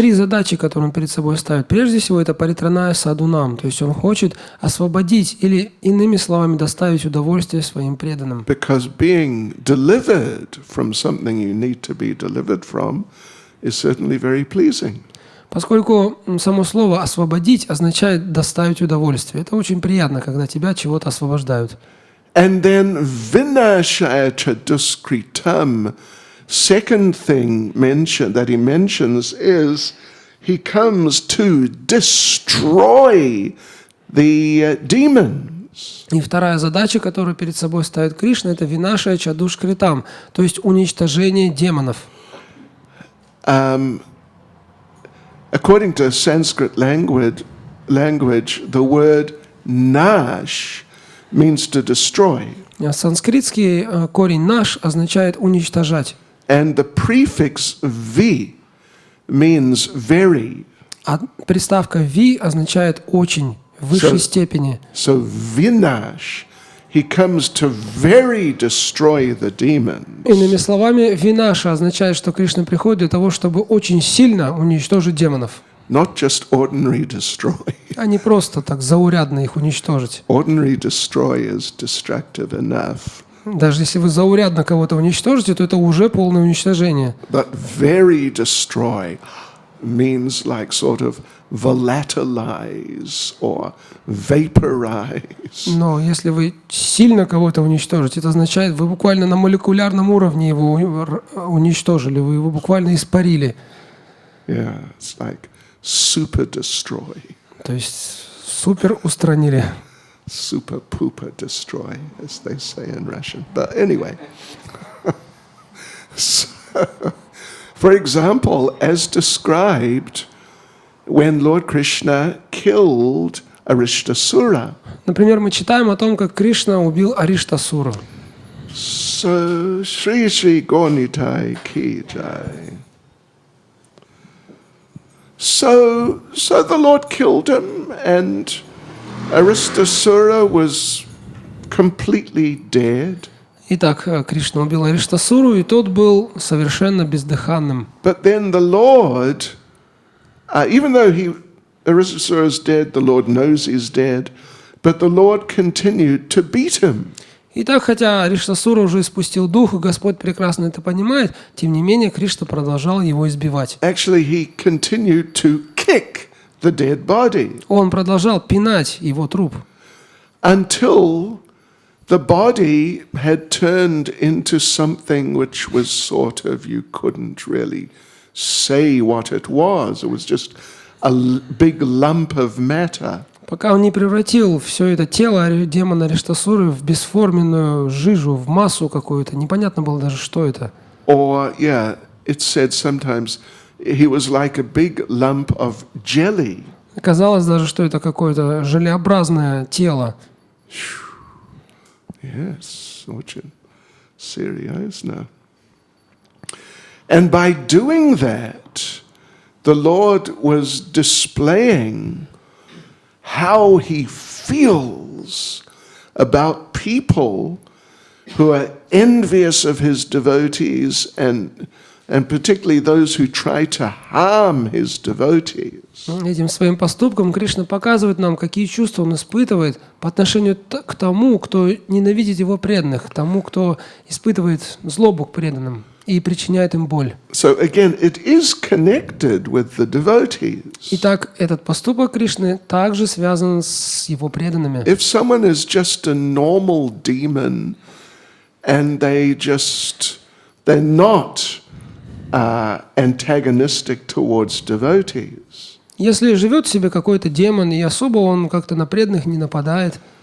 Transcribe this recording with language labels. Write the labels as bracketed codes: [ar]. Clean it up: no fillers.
[ru] 3 задачи, которые Он перед собой ставит. Прежде всего, это паритраная садунам, то есть Он хочет освободить или, иными словами, доставить удовольствие своим преданным. [en] Because being delivered from something you need to be delivered from is certainly very pleasing. [ru] Поскольку само слово «освободить» означает «доставить удовольствие». Это очень приятно, когда тебя от чего-то освобождают. [en] And then vinashaya chaduskritam, second thing that he mentions is he comes to destroy the demons. [ru] И вторая задача, которую перед собой ставит Кришна, это винашая чадушкритам, то есть уничтожение демонов. [en] According to Sanskrit language, the word nash means to destroy. [ru] Санскритский корень «наш» означает «уничтожать». [en] And the prefix vi means very. [ru] А приставка «ви» означает «очень», в высшей степени. [en] So vinash, he comes to very destroy the demons. [ru] Иными словами, «винаша» означает, что Кришна приходит для того, чтобы очень сильно уничтожить демонов. [en] Not just ordinary destroy. [ru] А не просто так заурядно их уничтожить. [en] Ordinary destroy is destructive enough. [ru] Даже если вы заурядно кого-то уничтожите, то это уже полное уничтожение. [en] But very destroy means like sort of volatilize or vaporize. [ru] Но если вы сильно кого-то уничтожите, это означает, вы буквально на молекулярном уровне его уничтожили, вы его буквально испарили. [en] Yeah, it's like super destroy. [ru] То есть супер устранили. [en] Super pooper destroy, as they say in Russian. But anyway. So, for example, as described when Lord Krishna killed Arishtasura. [ru] Например, мы читаем о том, как Кришна убил Ариштасуру. [en] So, Shri Shri Gaunitai Ki Jai. So the Lord killed him, and Aristasura was completely dead. [ru] Итак, Кришна убил Ариштасуру, и тот был совершенно бездыханным. [en] But then the Lord, even though Aristasura is dead, the Lord knows he's dead, but the Lord continued to beat him. [ru] Итак, хотя Ариштасура уже испустил дух, и Господь прекрасно это понимает, тем не менее Кришна продолжал его избивать. [en] Actually, he continued to kick the dead body. [ru] Он продолжал пинать его труп. [en] Until the body had turned into something which was sort of, you couldn't really say what it was. It was just a big lump of matter. [ru] Пока он не превратил все это тело демона Ариштасуры в бесформенную жижу, в массу какую-то, непонятно было даже, что это. [en] Or, yeah, it said sometimes he was like a big lump of jelly. [ru] Казалось даже, что это какое-то желеобразное тело. Yes, очень серьезно. [en] And by doing that, the Lord was displaying how he feels about people who are envious of his devotees and particularly those who try to harm his devotees. [ru] Этим своим поступком Кришна показывает нам, какие чувства он испытывает по отношению к тому, кто ненавидит его преданных, тому, кто испытывает злобу к преданным и причиняет им боль. [en] So again, it is connected with the devotees. [ru] Итак, этот поступок Кришны также связан с его преданными. [en] If someone is just a normal demon and they're not antagonistic towards devotees, [ru] Если живет в себе какой-то демон, и особо он как-то на преданных не нападает,